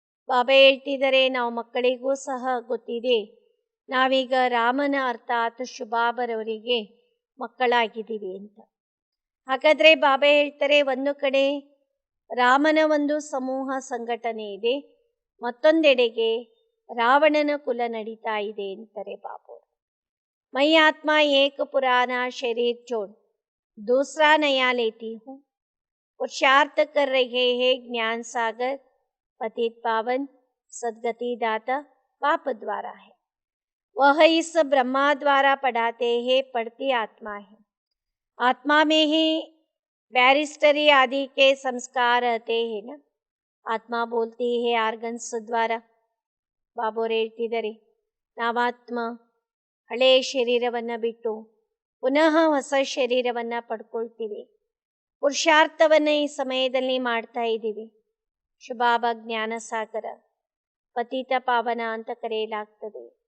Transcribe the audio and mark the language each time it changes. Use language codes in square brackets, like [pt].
[kn] ಬಾಬಾ ಹೇಳ್ತಿದ್ದಾರೆ, ನಾವು ಮಕ್ಕಳಿಗೂ ಸಹ ಗೊತ್ತಿದೆ, ನಾವೀಗ ರಾಮನ ಅರ್ಥಾತ್ ಶುಭಾಬರವರಿಗೆ ಮಕ್ಕಳಾಗಿದ್ದೀವಿ ಅಂತ. ಹಾಗಾದರೆ ಬಾಬಾ ಹೇಳ್ತಾರೆ, ಒಂದು ಕಡೆ ರಾಮನ ಒಂದು ಸಮೂಹ ಸಂಘಟನೆ ಇದೆ, ಮತ್ತೊಂದೆಡೆಗೆ ರಾವಣನ ಕುಲ ನಡೀತಾ ಇದೆ ಅಂತಾರೆ ಬಾಬು. [hi] ಮೈ ಆತ್ಮ ಏಕ ಪುರಾಣ ಶರೀರ್ ಚೋಡ್ ದೂಸರಾ ನಯಾ ಲೇತಿ ಹೂँ, पुरुषार्थ कर रहे हैं ज्ञान सागर, पतित पावन सदगति दाता बाप द्वारा है. वह इस ब्रह्मा द्वारा पढ़ाते हैं, पढ़ती आत्मा है. आत्मा में ही बैरिस्टरी आदि के संस्कार रहते हैं ना. आत्मा बोलती है आर्गन्स द्वारा. [kn] ಬಾಬೋರು ಹೇಳ್ತಿದ್ದಾರೆ, ನಾವಾತ್ಮ ಹಳೆಯ ಶರೀರವನ್ನು ಬಿಟ್ಟು ಪುನಃ ಹೊಸ ಶರೀರವನ್ನು ಪಡ್ಕೊಳ್ತೀವಿ. ಪುರುಷಾರ್ಥವನ್ನು ಈ ಸಮಯದಲ್ಲಿ ಮಾಡ್ತಾ ಇದ್ದೀವಿ. ಶುಭಾಬ ಜ್ಞಾನ ಸಾಗರ, ಪತಿತ ಪಾವನ ಅಂತ ಕರೆಯಲಾಗ್ತದೆ.